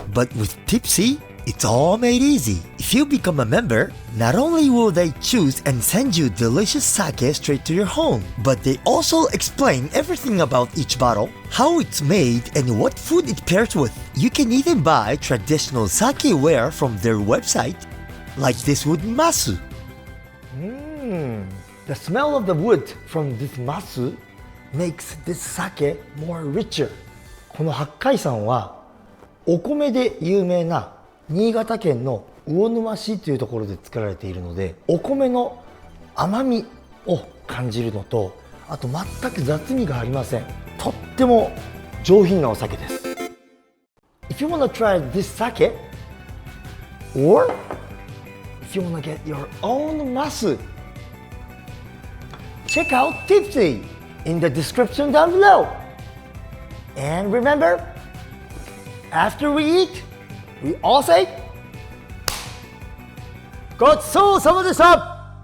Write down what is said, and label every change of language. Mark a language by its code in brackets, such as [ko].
[en] But with Tipsy, it's all made easy. If you become a member, not only will they choose and send you delicious sake straight to your home, but they also explain everything about each bottle, how it's made, and what food it pairs with. You can even buy traditional sake ware from their website, like this wood masu. The smell of the wood from this masu makes this sake more richer. [ja] この八海山はお米で有名な新潟県の魚沼市というところで作られているので、お米の甘みを感じるのと、あと全く雑味がありません。とっても上品なお酒です。 [en] If you want to try this sake, or if you want to get your own masu, check out Tipsy in the description down below. And remember, after we eat, we all say, [ja] ごちそうさまでした!